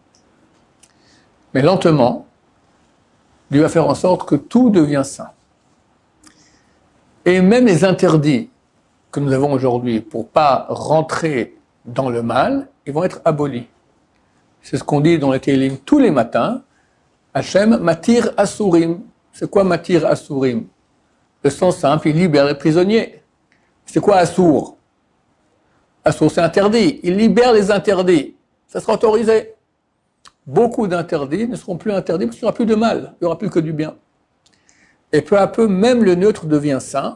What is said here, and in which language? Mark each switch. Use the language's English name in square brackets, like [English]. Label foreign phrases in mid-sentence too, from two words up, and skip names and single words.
[French] Mais lentement, Dieu va faire en sorte que tout devient saint. Et même les interdits que nous avons aujourd'hui pour ne pas rentrer dans le mal, ils vont être abolis. C'est ce qu'on dit dans les Télim tous les matins. [Hebrew] השם מתיר אסורים. [French] C'est quoi [Hebrew] מתיר אסורים? [French] Le sens simple, il libère les prisonniers. C'est quoi assour? Assour, c'est interdit. Il libère les interdits. Ça sera autorisé. Beaucoup d'interdits ne seront plus interdits parce qu'il n'y aura plus de mal. Il n'y aura plus que du bien. Et peu à peu, même le neutre devient saint.